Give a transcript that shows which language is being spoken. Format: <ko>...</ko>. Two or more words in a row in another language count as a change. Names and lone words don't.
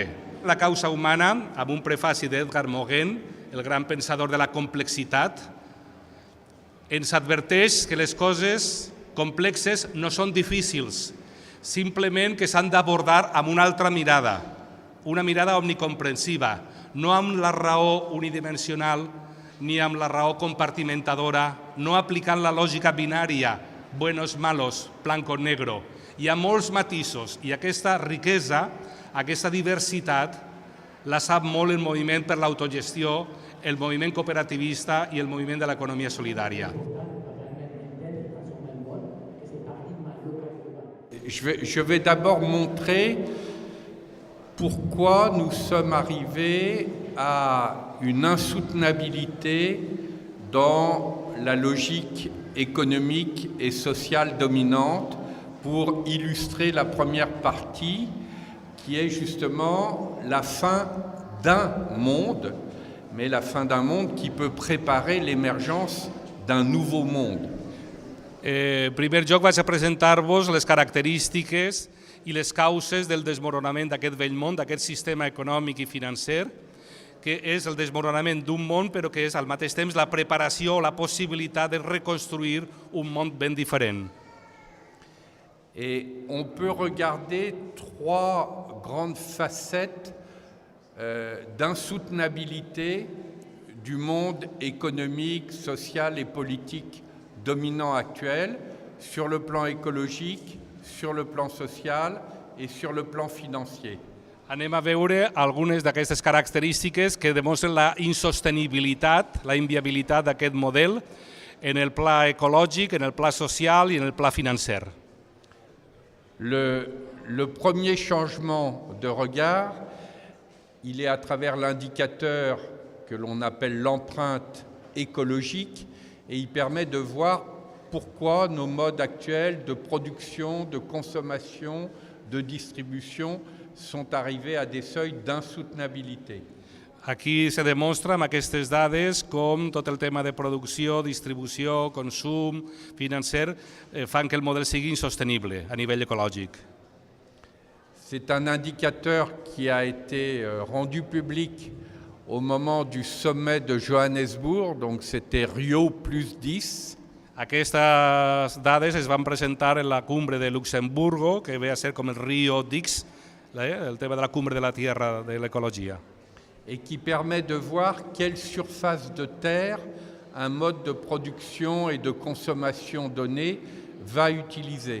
<ca>La causa humana, amb un prefaci d'Edgar Morin, el gran pensador de la complexitat, ens adverteix que les coses complexes no són difícils, simplement que s'han d'abordar amb una altra mirada, una mirada omnicomprensiva, no amb la raó unidimensional ni amb la raó compartimentadora, no aplicant la lògica binària,</ca> <es>buenos, malos, blanco, negro.</es> <ca>Hi ha molts matisos i aquesta riquesa, aquesta diversitat, la sap molt el moviment per l'autogestió, el moviment cooperativista i el moviment de l'economia solidària.</ca> <fr>Je vais d'abord montrer pourquoi nous sommes arrivés à une insoutenabilité dans la logique économique et sociale dominante pour illustrer la première partie qui est justement la fin d'un monde, mais la fin d'un monde qui peut préparer l'émergence d'un nouveau monde.</fr> <ca>En primer lloc vaig a presentar-vos les característiques i les causes del desmoronament d'aquest vell món, d'aquest sistema econòmic i financer, que és el desmoronament d'un món, però que és al mateix temps la preparació o la possibilitat de reconstruir un món ben diferent.</ca> <fr>Et on peut regarder trois grandes facettes d'insoutenabilité du monde économique, social et politique dominant actuel, sur le plan écologique, sur le plan social et sur le plan financier.</fr> <ca>Anem a veure algunes d'aquestes característiques que demostren la insostenibilitat, la inviabilitat d'aquest model en el pla ecològic, en el pla social i en el pla financer.</ca> <fr>Le premier changement de regard, il est à travers l'indicateur que l'on appelle l'empreinte écologique et il permet de voir pourquoi nos modes actuels de production, de consommation, de distribution sont arrivés à des seuils d'insoutenabilité.</fr> <ca>Aquí se demostra amb aquestes dades com tot el tema de producció, distribució, consum, financer, fan que el model sigui insostenible a nivell ecològic.</ca> <fr>C'est un indicateur qui a été rendu public au moment du sommet de Johannesburg, donc c'était Rio plus 10.</fr> <ca>Aquestes dades es van presentar en la</ca> <es>cumbre de Luxemburgo,</es> <ca>que ve a ser com el Rio X, el tema de la</ca> <es>cumbre de la Tierra</es> <ca>de l'ecologia.</ca> <fr>Et qui permet de voir quelle surface de terre un mode de production et de consommation donné va utiliser.</fr>